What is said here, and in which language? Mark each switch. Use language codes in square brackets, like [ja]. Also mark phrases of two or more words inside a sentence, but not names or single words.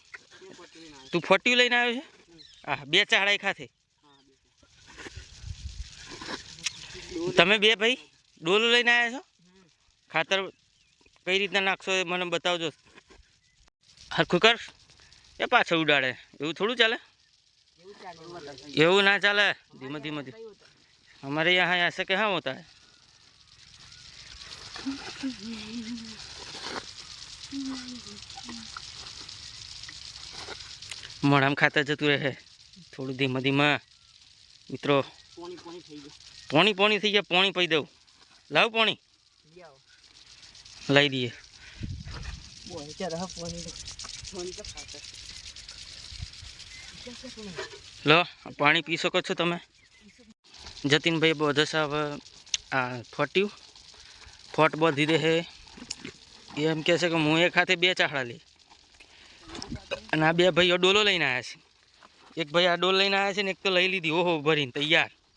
[gu] તું ફટિયું લઈને આવ્યો છે? આ બે ચાહડા એક હાથે। તમે બે ભાઈ ડોલો લઈને આયા છો? ખાતર કઈ રીતના નાખશો એ મને બતાવજો। હરખું કર। એ પાછો ઉડાડે એવું થોડું ચાલે। એવં ના ચલે। [hi] धीमे धीमे हमारे यहाँ ऐसे क्या होता है? [gu] મોડામ ખાતર જતુ રહે થોડૂ ધીમે ધીમે। મિત્રો પાણી પાણી થી ગયા। [hi] पानी पी दो। लाओ पानी लाई दिए। [gu] લો પાણી પી શકો છો તમે। જતીનભાઈ બધો સાહેબ આ ફોટ્યું ફોટ બાંધી દે છે એમ કહે છે કે હું એક હાથે 2 ચાહડા લઈ અને આ 2 ભાઈઓ ડોલો લઈને આવ્યા છે એક ભાઈ આ ડોલ લઈને આવ્યા છે ને એક તો લઈ લીધી ઓહો ભરીને તૈયાર